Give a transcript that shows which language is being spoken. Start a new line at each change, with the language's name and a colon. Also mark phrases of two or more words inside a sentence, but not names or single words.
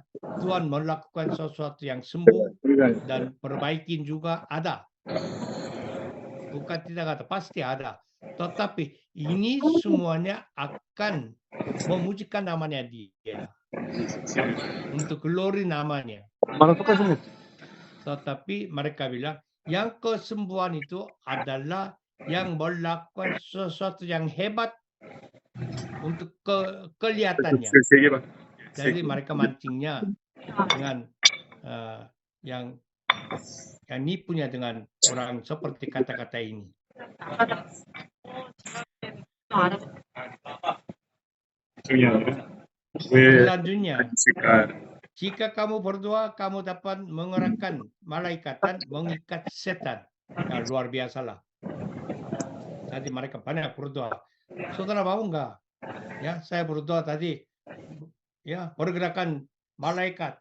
Indonesian: Tuhan melakukan sesuatu yang sembuh
Korean: 우리가
Indonesian: dan perbaikin juga ada. Bukan tidak ada, pasti ada. Tetapi ini semuanya akan memujikan namanya dia. Untuk glory namanya.
Korean: 엄마랑 똑같이
Indonesian: Tetapi mereka bilang, yang kesembuhan itu adalah yang melakukan sesuatu yang hebat untuk kelihatannya.
Korean: 세 개만
Indonesian: Jadi mereka mancingnya dengan yang nipunya dengan orang seperti kata-kata ini.
Korean: 중이 아니라 왜
Indonesian: Selanjutnya,
Korean: 있을까?
Indonesian: jika kamu berdoa, kamu dapat mengerahkan malaikat dan mengikat setan. Ya, luar biasa lah. Tadi mereka banyak berdoa. Saudara mau enggak? Ya, saya berdoa tadi. Ya, pergerakan malaikat.